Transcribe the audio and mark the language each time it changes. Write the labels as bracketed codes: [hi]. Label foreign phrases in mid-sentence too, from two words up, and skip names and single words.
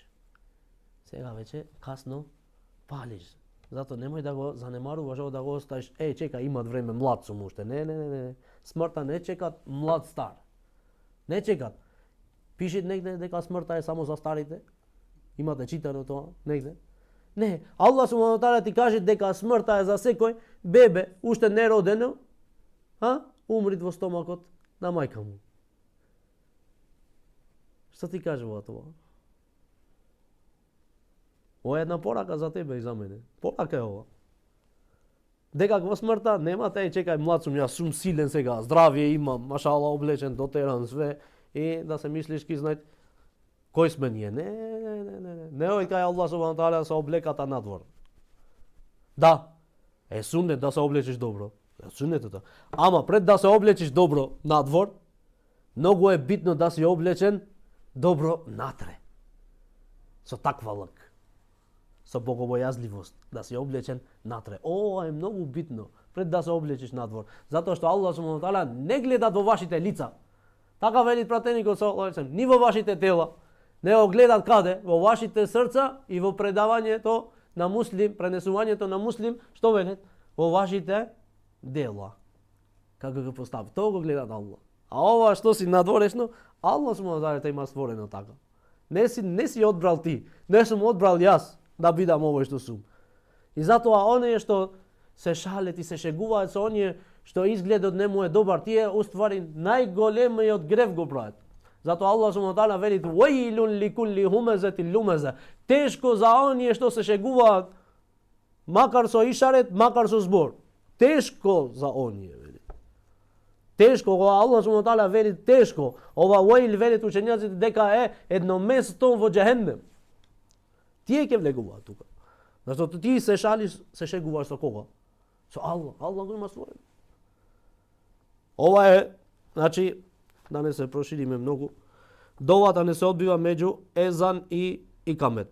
[mk] Сега веќе касно палиш. Зато немој да го занемаруваш, да го оставиш. Чека, имат време, млад сум уште. Не. Смртта не чекат млад стар. Не чекат. Пишет негде дека смртта е само за старите. Имате читано тоа негде? Не, Аллах [ar] سبحانه وتعالى [mk] ти каже дека смртта е за секој бебе, уште не родено, умрит во стомакот на мајка му. Што ти кажува тоа? Ова е една порака за тебе и за мене. Порака е ова. Дека во смртта нема чекај, млад сум, јас сум силен сега, здравје имам, машала облечен, дотеран све, и да се мислиш ки знај кој сме ние. Не кај Аллах [ar] سبحانه وتعالى [mk] се облеката надвор. Да, е сунет да се облечиш добро. Е сунетот. Ама пред да се облечиш добро надвор, многу е битно да си облечен добро натре. Со таква лак. Со богобојазливост, да си облечен натре. Ова е многу битно пред да се облечиш надвор. Затоа што Аллах [ar] سبحانه وتعالى [mk] не гледа во вашите лица. Така вели пратеникот [ar] صلى الله عليه وسلم, [mk] ни во вашите тела, не го гледат каде? Во вашите срца и во предавањето на муслим, пренесувањето на муслим, што велат? Во вашите дела. Како го постави? Тоа го гледат Аллах. А ова што си надворешно, Аллах [ar] سبحانه وتعالى [mk] има створено така. Не си одбрал ти, не сум одбрал јас да бидам овој што сум. И затоа оние што се шалет и се шегуваат со оние што изгледот не му е добар, тие уствари најголемиот грев го прават. Затоа Аллах [ar] سبحانه وتعالى [mk] вели: [ar] "ويل لكل همزة لمزة." [mk] Тешко за оние што се шегуваат, макар со ишарет, макар со збор. Тешко за оние, вели. Тешко, кога Аллах [ar] سبحانه وتعالى [mk] вели тешко, ова ваил велит учењаците дека е едно место во џехенем. Тие ќе влегуваат тука. Зашто ти се шалиш, се шегуваш со кога? Со Аллах. Аллах го има створено. Ова е, значи, да не се прошириме многу, довата не се одбива меѓу езан и икамет.